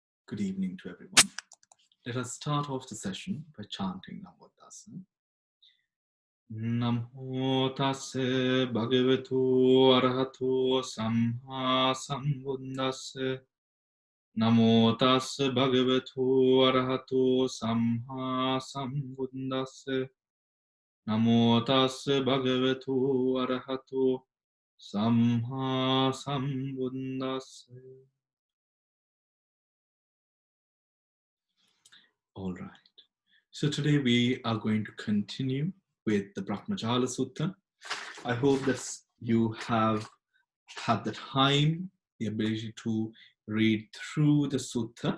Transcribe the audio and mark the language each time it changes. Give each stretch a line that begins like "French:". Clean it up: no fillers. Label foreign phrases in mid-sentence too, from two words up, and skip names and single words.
English: Good evening to everyone. Let us start off the session by chanting
Pali: Namo Tassa. Namo Tassa Bhagavato Arahato Samma Sambuddhassa. Namo Tassa Bhagavato Arahato Samma Sambuddhassa. Namo Tassa Bhagavato Arahato Samma Sambuddhassa.
English: All right. So today we are going to continue with the Brahmajala Sutta. I hope that you have had the time, the ability to read through the Sutta.